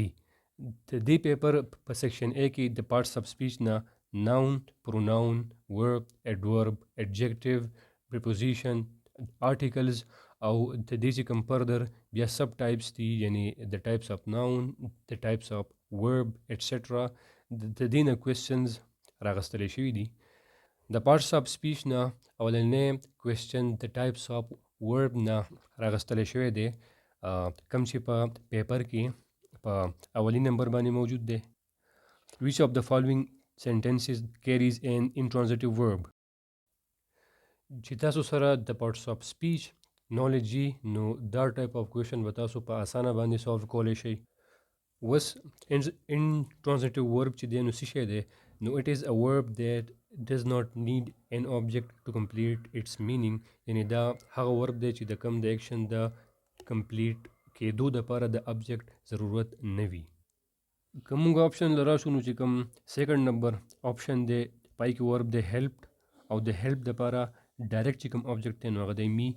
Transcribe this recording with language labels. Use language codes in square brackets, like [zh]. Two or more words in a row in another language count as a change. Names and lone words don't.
[ps] د دې پیپر په سیکشن A کې د [en] parts of speech [ps] نه [en] noun, pronoun, verb, adverb, adjective, preposition, articles [ps] او د دې چې کوم فردر بیا [en] sub types [ps] دي، یعنی د [en] types of noun, [ps] د [en] types of verb etcetera. [ps] د دې نه کوېسچنز راغستلی شوي دي. د [en] parts of speech [ps] نه اولنی کوېسچن د [en] types of verb [ps] نه راغستلی شوی دی کوم چې په پیپر کې په اولي نمبر باندې موجود دی. [en] which of the following sentences carries an intransitive verb. [ps] چې تاسو سره د [en] parts of speech knowledge [ps] نو دا [en] type of question [ps] به تاسو په اسانه باندې سالو کولی شئ. اوس [en] intransitive verb [ps] چې دی نو څه شی دی؟ [en] نو it is a verb that does not need an object to complete its meaning، [ps] یعنی دا هغه ورب دی چې د کم د ایکشن د کمپلیټ کېدو دپاره د ابجیکټ ضرورت نه وي. که موږ آپشن له راشو نو چې کوم [en] second number option [ps] دی پای کې ورب دی هیلپ او د هیلپ دپاره ډایرکټ چې کوم آبجیکټ دی نو هغه دی می.